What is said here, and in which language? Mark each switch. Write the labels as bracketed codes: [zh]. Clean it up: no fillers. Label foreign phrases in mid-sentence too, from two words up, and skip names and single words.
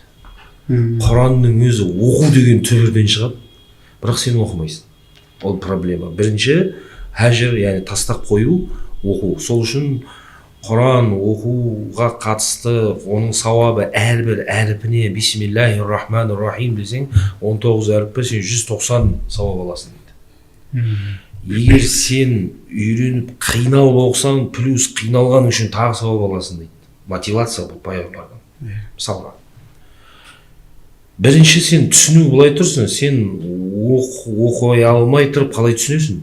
[kk] Құранның өзі оқу деген түбірден шығады, бірақ сен оқымайсың. Ол проблема. Бірінші, хәжір, яғни тастап қою, оқу. Сол үшін Құран оқуға қатысты оның сауабы әрбір әріпіне [ar] بسم الله الرحمن الرحيم [kk] десең 19 әріппе сен 190 сауап аласың дейді. Егер сен үйреніп қиналып оқысаң, плюс қиналған үшін тағы сауап аласың дейді. Мотивация бұл пайғамбардан. Мысалға, бірінші сен түсіну былай тұрсың, сен оқи алмай тұрып қалай түсінесің?